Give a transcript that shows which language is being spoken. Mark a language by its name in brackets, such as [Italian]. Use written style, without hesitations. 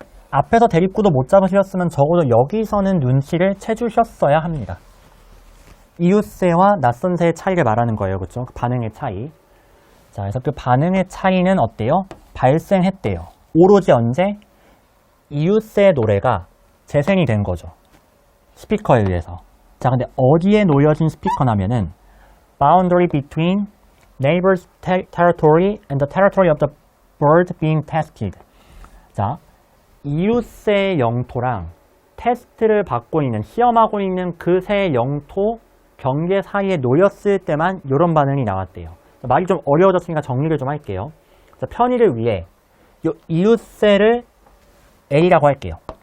[Korean] 앞에서 대립구도 못 잡으셨으면 적어도 여기서는 눈치를 채주셨어야 합니다. 이웃새와 낯선 새의 차이를 말하는 거예요. 그렇죠? 그 반응의 차이. 자, 그래서 그 반응의 차이는 어때요? 발생했대요. 오로지 언제? 이웃새의 노래가 재생이 된 거죠. 스피커에 의해서. 자, 근데 어디에 놓여진 스피커냐면은 [English] boundary between neighbor's territory and the territory of the bird being tested. [Korean] 자, 이웃새의 영토랑 테스트를 받고 있는, 시험하고 있는 그 새의 영토 경계 사이에 놓였을 때만 이런 반응이 나왔대요. 자, 말이 좀 어려워졌으니까 정리를 좀 할게요. 자, 편의를 위해 이 이웃새를 A라고 할게요.